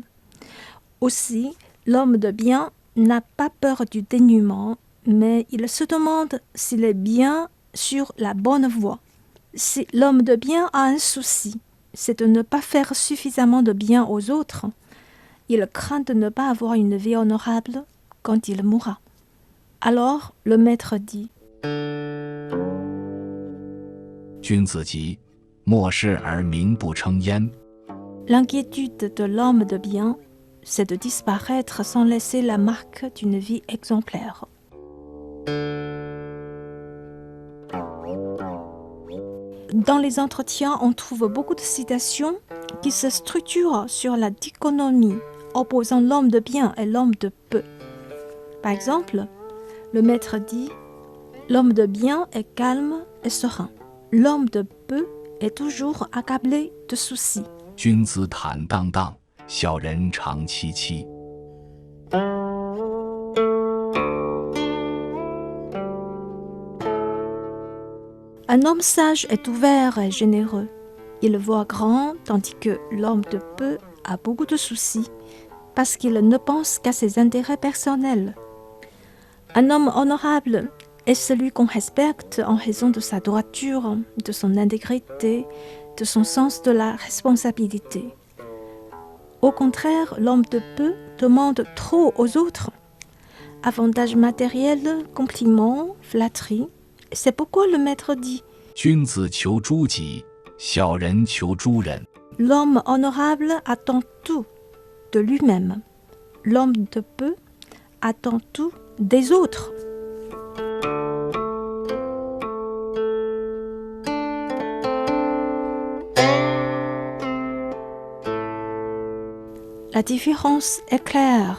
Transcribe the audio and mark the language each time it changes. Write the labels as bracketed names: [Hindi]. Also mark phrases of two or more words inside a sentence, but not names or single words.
[French] Aussi, l'homme de bien n'a pas peur du dénuement, mais il se demande s'il est bien sur la bonne voie. Si l'homme de bien a un souci, c'est de ne pas faire suffisamment de bien aux autres. Il craint de ne pas avoir une vie honorable quand il mourra. Alors, le maître dit, [Chinese] 君子疾，莫视而民不称焉。 [French] l'inquiétude de l'homme de bien, c'est de disparaître sans laisser la marque d'une vie exemplaire. Dans les entretiens, on trouve beaucoup de citations qui se structurent sur la dichotomie opposant l'homme de bien et l'homme de peu. Par exemple, le maître dit « L'homme de bien est calme et serein. L'homme de peu est toujours accablé de soucis. » [Chinese] 君子坦荡荡，小人长戚戚。 [French] Un homme sage est ouvert et généreux. Il voit grand, tandis que l'homme de peu a beaucoup de soucis, parce qu'il ne pense qu'à ses intérêts personnels. Un homme honorable est celui qu'on respecte en raison de sa droiture, de son intégrité, de son sens de la responsabilité. Au contraire, l'homme de peu demande trop aux autres. Avantages matériels, compliments, flatteries. C'est pourquoi le maître dit [Chinese] 君子求诸己，小人求诸人。 [French] L'homme honorable attend tout de lui-même. L'homme de peu attend tout des autres. La différence est claire.